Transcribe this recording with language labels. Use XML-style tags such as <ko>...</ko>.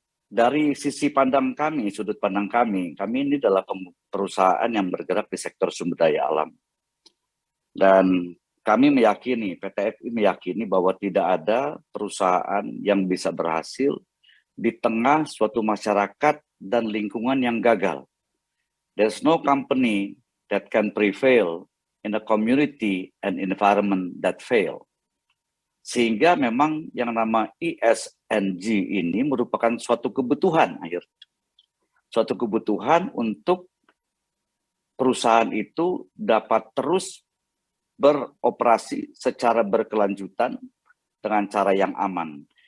<id>Dari sisi pandang kami, sudut pandang kami ini adalah perusahaan yang bergerak di sektor sumber daya alam. Dan kami meyakini, PT FI meyakini bahwa tidak ada perusahaan yang bisa berhasil di tengah suatu masyarakat dan lingkungan yang gagal.</id> <en>There's no company that can prevail in a community and environment that fail.</en> <id>Sehingga memang yang nama ESG ini merupakan suatu kebutuhan akhirnya. Suatu kebutuhan untuk perusahaan itu dapat terus beroperasi secara berkelanjutan dengan cara yang aman.</id>